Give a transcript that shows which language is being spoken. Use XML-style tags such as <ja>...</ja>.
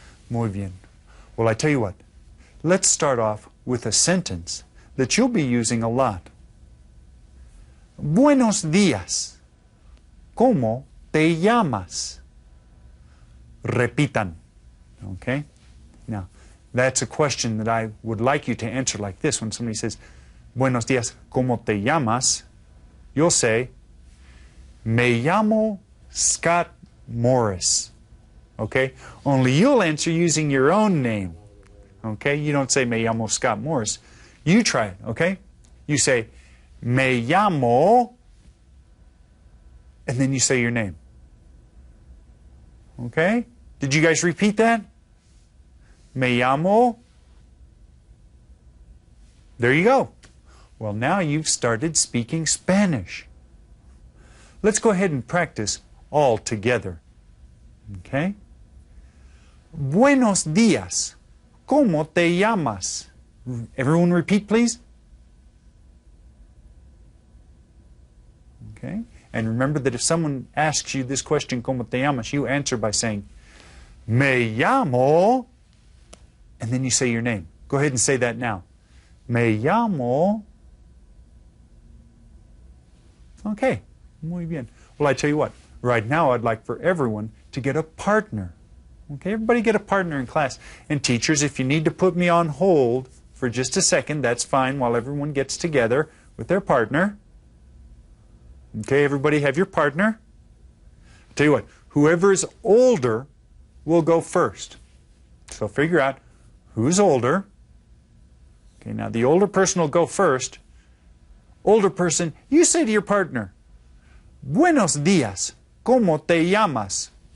<es>Muy bien.</es> <en>Well, I tell you what. Let's start off with a sentence that you'll be using a lot.</en> <es>Buenos días. ¿Cómo te llamas? Repitan.</es> <en>Okay? Now, that's a question that I would like you to answer like this. When somebody says,</en> <es>Buenos días, ¿cómo te llamas?</es> <en>You'll say,</en> <es>Me llamo</es> <en>Scott Morris. Okay? Only you'll answer using your own name. Okay? You don't say,</en> <es>Me llamo</es> <en>Scott Morris. You try it, okay? You say,</en> <es>Me llamo,</es> <en>and then you say your name. Okay? Did you guys repeat that?</en> <es>Me llamo.</es> <en>There you go. Well, now you've started speaking Spanish. Let's go ahead and practice all together. Okay?</en> <es>Buenos días. ¿Cómo te llamas?</es> <en>Everyone repeat, please. Okay? And remember that if someone asks you this question,</en> <es>¿Cómo te llamas?,</es> <en>you answer by saying,</en> <es>Me llamo,</es> <en>and then you say your name. Go ahead and say that now.</en> <es>Me llamo.</es> <en>Okay,</en> <es>muy bien.</es> <en>Well, I tell you what, right now I'd like for everyone to get a partner. Okay, everybody get a partner in class. And teachers, if you need to put me on hold for just a second, that's fine while everyone gets together with their partner. Okay, everybody have your partner. I'll tell you what, whoever is older will go first. So figure out who's older. Okay, now the older person will go first. Older person, you say to your partner,</en> <es>Buenos días, ¿cómo te llamas?</es>